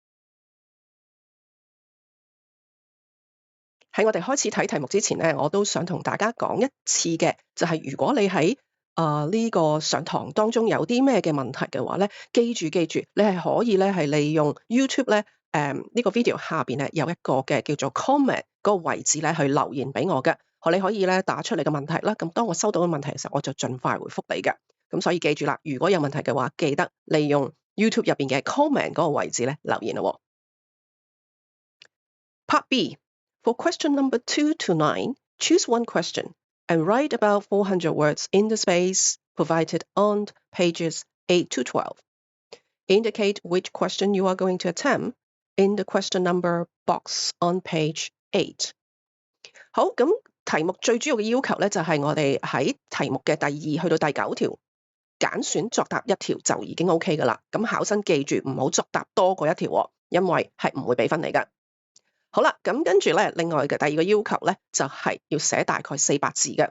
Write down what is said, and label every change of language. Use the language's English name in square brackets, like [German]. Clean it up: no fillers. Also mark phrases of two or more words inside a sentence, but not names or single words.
[Cantonese] 喺我哋開始睇題目之前咧，我都想同大家講一次嘅，就係如果你喺呢個上堂當中有啲咩嘅問題嘅話咧，記住，你係可以咧係利用 YouTube 咧呢個 video 下邊咧有一個嘅叫做 comment 嗰個位置咧去留言俾我嘅，你可以咧打出你嘅問題啦。咁當我收到嘅問題嘅時候，我就盡快回覆你嘅。咁所以記住啦，如果有問題嘅話，記得利用 YouTube 入邊嘅 comment 嗰個位置咧留言咯。 [English] Part B for question number 2 to 9, choose one question and write about 400 words in the space provided on pages 8 to 12. Indicate which question you are going to attempt in the question number box on page 8. [Cantonese] 好，咁題目最主要嘅要求咧，就係我哋喺題目嘅第2去到第9條揀選作答一條就已經 OK 噶啦。咁考生記住唔好作答多過一條，因為係唔會俾分你噶。好啦，咁跟住咧，另外嘅第二個要求咧，就係要寫大概400字嘅。